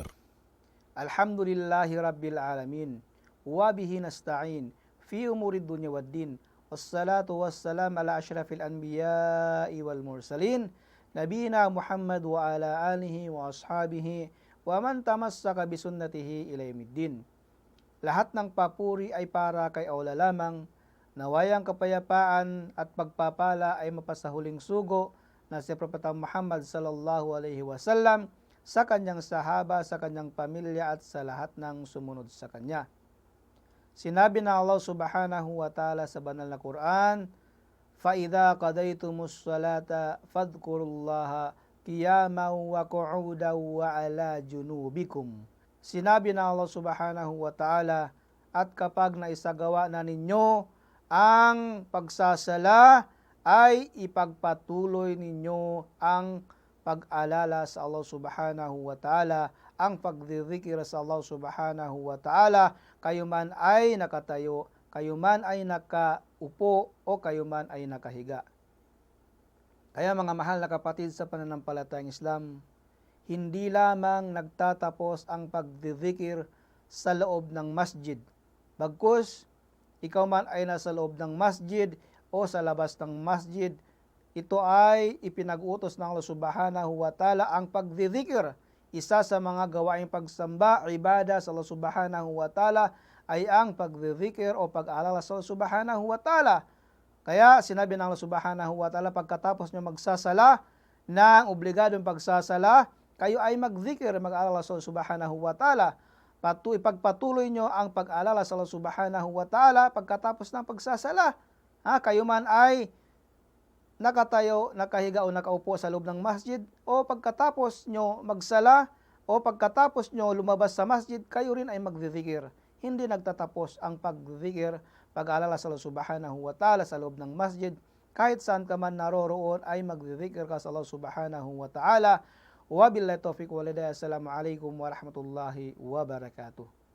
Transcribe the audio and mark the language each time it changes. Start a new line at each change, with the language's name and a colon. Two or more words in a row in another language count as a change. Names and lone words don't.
Arabic: الحمد لله رب العالمين وبه نستعين في أمور الدنيا والدين والصلاة والسلام على أشرف الأنبياء والمرسلين نبينا محمد وعلى آله وأصحابه ومن تمسك بسنته إلى يوم الدين.
Filipino: Lahat ng papuri ay para kay Allah lamang. Nawayang kapayapaan at pagpapala ay mapasahuling sugo na si Propeta Muhammad
Arabic: صلى الله عليه وسلم,
Filipino: sa kanyang sahaba, sa kanyang pamilya at sa lahat ng sumunod sa kanya. Sinabi na Allah
Arabic: سبحانه وتعالى
Filipino: sa banal na Quran,
Arabic: فَإِذَا قَضَيْتُمُ الصَّلَاةَ فَاذْكُرُوا اللَّهَ قِيَامًا وَقُعُودًا وَعَلَى جُنُوبِكُمْ.
Filipino: Sinabi na Allah
Arabic: سبحانه وتعالى,
Filipino: at kapag naisagawa na ninyo ang pagsasala, ay ipagpatuloy ninyo ang pag-alala sa Allah
Arabic: سبحانه وتعالى,
Filipino: ang pagdidikir sa Allah
Arabic: سبحانه وتعالى,
Filipino: kayo man ay nakatayo, kayo man ay nakaupo, o kayo man ay nakahiga. Kaya mga mahal na kapatid sa pananampalatayang Islam, hindi lamang nagtatapos ang pagdidikir sa loob ng masjid. Bagkus, ikaw man ay nasa loob ng masjid o sa labas ng masjid, ito ay ipinag-utos ng Allah
Arabic: سبحانه وتعالى
Filipino: ang pagdidikir. Isa sa mga gawaing pagsamba, ibada sa Allah
Arabic: سبحانه وتعالى
Filipino: ay ang pagdidikir o pag-aalala sa Allah
Arabic: سبحانه وتعالى.
Filipino: Kaya sinabi ng Allah
Arabic: سبحانه وتعالى,
Filipino: pagkatapos nyo magsasala ng obligadong pagsasala, kayo ay magdikir, mag-aalala sa Allah
Arabic: سبحانه وتعالى.
Filipino: Ipagpatuloy nyo ang pag-aalala sa Allah
Arabic: سبحانه وتعالى
Filipino: pagkatapos ng pagsasala. Kayo man ay nakatayo, nakahiga o nakaupo sa loob ng masjid, o pagkatapos nyo magsala, o pagkatapos nyo lumabas sa masjid, kayo rin ay magdidikir. Hindi nagtatapos ang pagdidikir, pag-aalala sa Allah
Arabic: سبحانه وتعالى
Filipino: sa loob ng masjid. Kahit saan ka man naroroon ay magdidikir ka sa Allah
Arabic: سبحانه وتعالى. وبالله التوفيق والهداية. السلام عليكم ورحمة الله وبركاته.